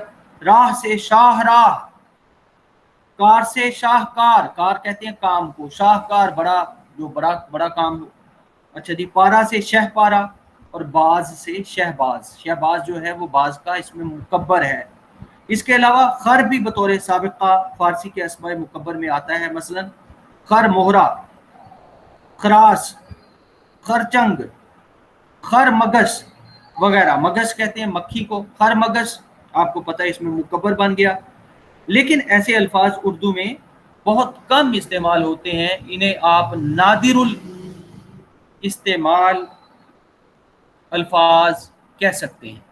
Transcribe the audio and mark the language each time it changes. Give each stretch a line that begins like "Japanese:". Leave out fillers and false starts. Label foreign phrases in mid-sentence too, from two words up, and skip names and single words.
Urdu: راہ سے شاہ راہ، کار سے شاہکار، کار کہتے ہیں کام کو، شاہکار بڑا جو بڑا کام ہو. اچھا جی، پارا سے شہ پارا اور باز سے شہباز. شہباز جو ہے وہ باز کا اس میں مکبر ہے. اس کے علاوہ خر بھی بطور سابقہ فارسی کے اسماء مکبر میں آتا ہے. مثلا خر مہرا، خراس، خرچنگ، خر مگس وغیرہ. مگس کہتے ہیں مکھی کو، خر مگس آپ کو پتہ ہے اس میں مکبر بن گیا. لیکن ایسے الفاظ اردو میں بہت کم استعمال ہوتے ہیں، انہیں آپ نادر الاستعمال الفاظ کہہ سکتے ہیں.